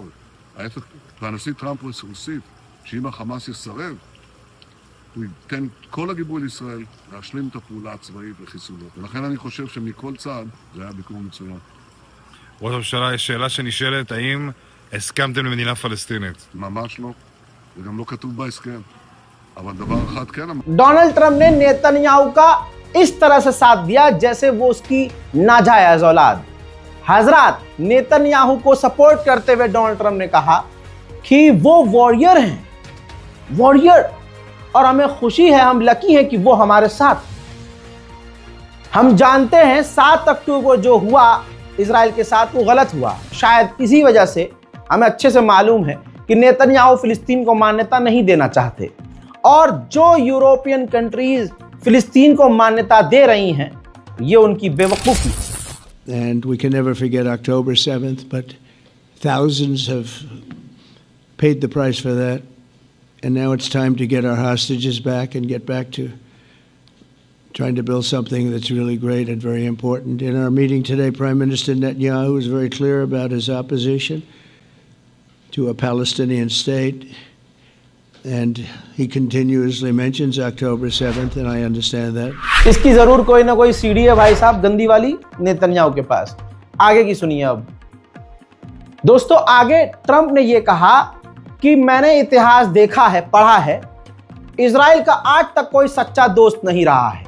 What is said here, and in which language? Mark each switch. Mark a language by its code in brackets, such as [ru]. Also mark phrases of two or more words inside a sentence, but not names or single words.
[he] ההפך, והנשיא טראמפ הוסיף שאם החמאס יסרב, הוא ייתן כל הגיבוי לישראל להשלים את הפעולה הצבאית לחיסולו. ולכן אני חושב שמכל צעד זה היה ביקור מצוין. ראש הממשלה, יש שאלה שנשאלת, האם הסכמתם למדינה פלסטינית? ממש לא, וגם לא כתוב בהסכם. אבל דבר אחד כן אמר. [hi] डोनाल्ड ट्रंप ने नेतन्याहू का इस तरह से साथ दिया जैसे वो उसकी नाजायज औलाद। हजरात, नेतन्याहू को सपोर्ट करते हुए डोनाल्ड ट्रंप ने कहा कि वो वॉरियर हैं, वॉरियर, और हमें खुशी है, हम लकी हैं कि वो हमारे साथ। हम जानते हैं 7 अक्टूबर को जो हुआ इजराइल के साथ वो गलत हुआ। शायद इसी वजह से हमें अच्छे से मालूम है कि नेतन्याहू फिलिस्तीन को मान्यता नहीं देना चाहते और जो [en] European countries [hi] फिलिस्तीन को मान्यता दे रही हैं ये उनकी बेवकूफ़ी। [en] And we can never forget October 7th, but thousands have paid the price for that. And now it's time to get our hostages back and get back to trying to build something that's really great and very important. In our meeting today, Prime Minister Netanyahu was very clear about his opposition to a Palestinian state. And he continuously mentions October 7th, and I understand that. [hi] इसकी जरूर कोई ना कोई सीढ़ी है भाई साहब, गंदी वाली, नेतन्याहू के पास। आगे की सुनिए अब दोस्तों। आगे ट्रंप ने यह कहा कि मैंने इतिहास देखा है, पढ़ा है, इजराइल का आज तक कोई सच्चा दोस्त नहीं रहा है।